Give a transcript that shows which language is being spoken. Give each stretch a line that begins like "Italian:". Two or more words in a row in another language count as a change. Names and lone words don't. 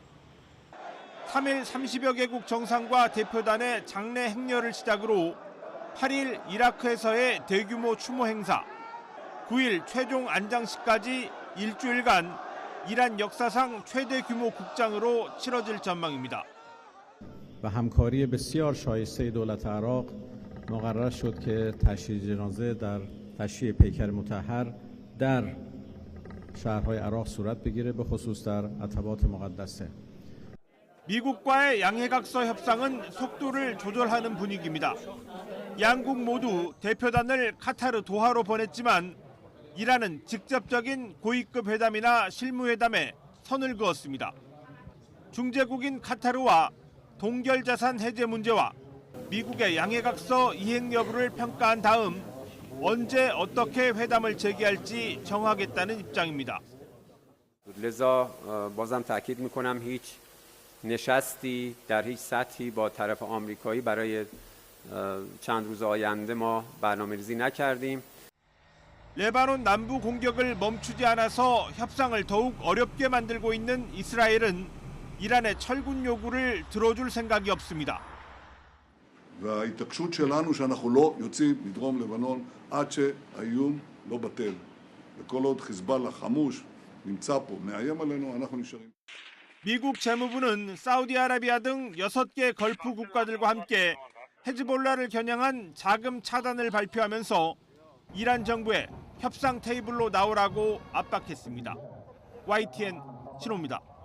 Korean: 3일 30여 개국 정상과 대표단의 장례 행렬을 시작으로 8일 이라크에서의 대규모 추모 행사, 9일 최종 안장식까지 일주일간 이란 역사상 최대 규모 국장으로 치러질 전망입니다.
Persian: و همکاری بسیار شایسته دولت عراق مقرر شد که تشییع جنازه در تشییع پیکر مطهر در شهرهای عراق صورت بگیره به خصوص در عتبات مقدسه.
Korean: 미국과의 양해각서 협상은 속도를 조절하는 분위기입니다. 양국 모두 대표단을 카타르 도하로 보냈지만 이란은 직접적인 고위급 회담이나 실무회담에 선을 그었습니다. 중재국인 카타르와 동결자산 해제 문제와 미국의 양해각서 이행 여부를 평가한 다음 언제 어떻게 회담을 재개할지 정하겠다는 입장입니다.
Persian: لذا بازم تاکید میکنم هیچ نشستی در هیچ سطحی با طرف آمریکایی برای چند روز آینده ما برنامه‌ریزی نکردیم.
Korean: 레바논 남부 공격을 멈추지 않아서 협상을 더욱 어렵게 만들고 있는 이스라엘은 이란의 철군 요구를 들어줄 생각이 없습니다.
Hebrew: וההתעקשות שלנו שאנחנו לא יוצאים מדרום לבנון עד שהאיום לא בטל. וכל עוד חיזבאללה חמוש נמצא פה, מאיים עלינו, אנחנו נשארים.
Korean: 미국 재무부는 사우디아라비아 등 6개 걸프 국가들과 함께 헤즈볼라를 겨냥한 자금 차단을 발표하면서 이란 정부에 협상 테이블로 나오라고 압박했습니다. YTN 신호입니다.